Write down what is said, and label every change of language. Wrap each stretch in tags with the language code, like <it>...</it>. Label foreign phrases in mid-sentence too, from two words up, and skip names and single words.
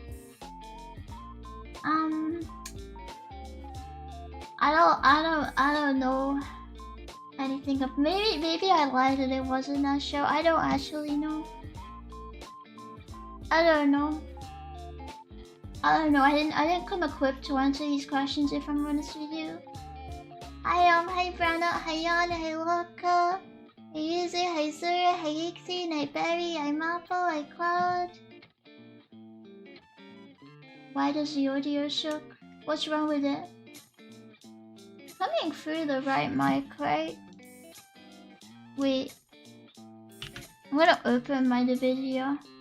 <en>I don't know anything of, maybe I lied and it wasn't that show. I don't actually know. I don't know. I didn't come equipped to answer these questions, if I'm honest with you. Hi Brana, hi Yana, hi Loka, hi User, hi Zura, hi Ixie, hi Berry, hi Maple, hi Cloud. Why does the audio shook? What's wrong with it? Coming through the right mic, right? Wait. I'm gonna open my video.</en>